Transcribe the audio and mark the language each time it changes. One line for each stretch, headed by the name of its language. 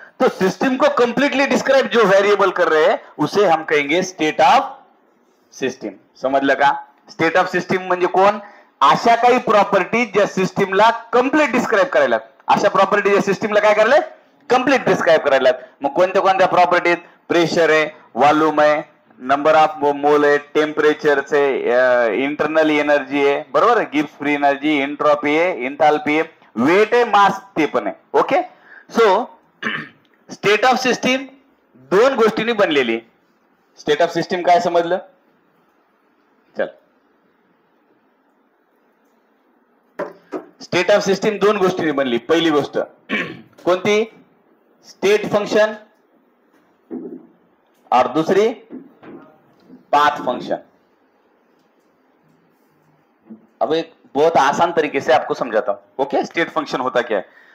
Hindi: तो सिस्टम को completely describe जो वेरिएबल कर रहे हैं उसे हम कहेंगे स्टेट ऑफ सिस्टम.
Marathi: समजलं का? स्टेट ऑफ सिस्टम म्हणजे कोण? अशा काही प्रॉपर्टीज ज्या सिस्टमला कंप्लीट डिस्क्राइब करायला, अशा प्रॉपर्टी ज्या सिस्टमला काय करायला कंप्लीट डिस्क्राइब करायला. मग कोणत्या कोणत्या प्रॉपर्टीज? प्रेशर आहे, वॉल्यूम आहे, नंबर ऑफ मोल आहे, टेम्परेचर आहे, इंटरनल एनर्जी आहे, बरोबर आहे, गिब्स फ्री एनर्जी, एंट्रोपी आहे, एंथैल्पी आहे, वेट आहे, मास ते पण आहे. Okay. So state of system दोन गोष्टींनी बनलेली. स्टेट ऑफ सिस्टम काय समजलं? चल, स्टेट ऑफ सिस्टम दोन गोष्टींनी बनली. पहिली गोष्ट कोणती?
Hindi: स्टेट फंक्शन और दूसरी पाथ फंक्शन. अब एक बहुत आसान तरीके से आपको समझाता हूं. ओके. स्टेट फंक्शन होता क्या है?